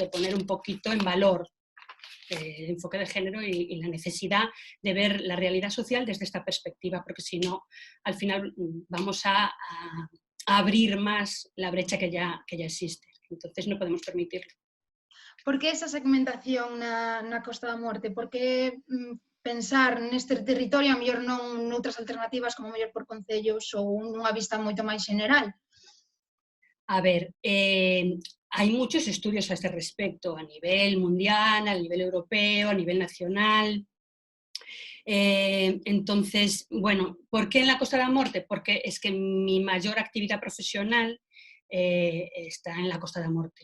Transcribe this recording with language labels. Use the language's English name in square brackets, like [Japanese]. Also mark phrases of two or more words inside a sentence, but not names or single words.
[Spanish] De poner un poquito en valor el enfoque de género y la necesidad de ver la realidad social desde esta perspectiva, porque si no, al final vamos a abrir más la brecha que ya existe. Entonces no podemos permitirlo. [Galician] Por que esa segmentación na Costa da Morte? Por que pensar neste territorio, a mellor non noutras alternativas como mellor por concellos ou nunha vista moito máis general? [Spanish] A ver, hay muchos estudios a este respecto, a nivel mundial, a nivel europeo, a nivel nacional. Entonces, ¿por qué en la Costa da Morte? Porque es que mi mayor actividad profesional está en la Costa da Morte.